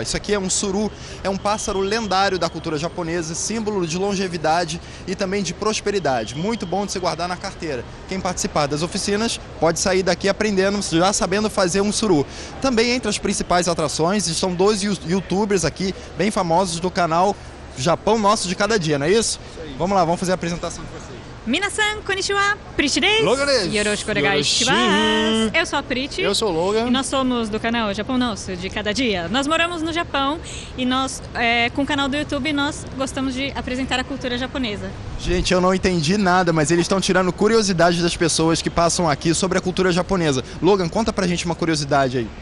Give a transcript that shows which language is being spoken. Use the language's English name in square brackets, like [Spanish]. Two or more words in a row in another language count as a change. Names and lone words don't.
[Portuguese] Isso aqui é um suru, é um pássaro lendário da cultura japonesa, símbolo de longevidade e também de prosperidade. Muito bom de se guardar na carteira. Quem participar das oficinas pode sair daqui aprendendo, já sabendo fazer um suru. Também entre as principais atrações estão 2 youtubers aqui, bem famosos do canal Japão Nosso de Cada Dia, não é isso? Vamos lá, vamos fazer a apresentação de vocês. [Japanese] 皆さん、こんにちは、Priti です. Logan desu. よろしくお願いします. [Portuguese] Eu sou a Priti. Eu sou o Logan. E nós somos do canal Japão Nosso de Cada Dia. Nós moramos no Japão e nós, com o canal do YouTube, nós gostamos de apresentar a cultura japonesa. Gente, eu não entendi nada, mas eles estão tirando curiosidade das pessoas que passam aqui sobre a cultura japonesa. Logan, conta pra gente uma curiosidade aí.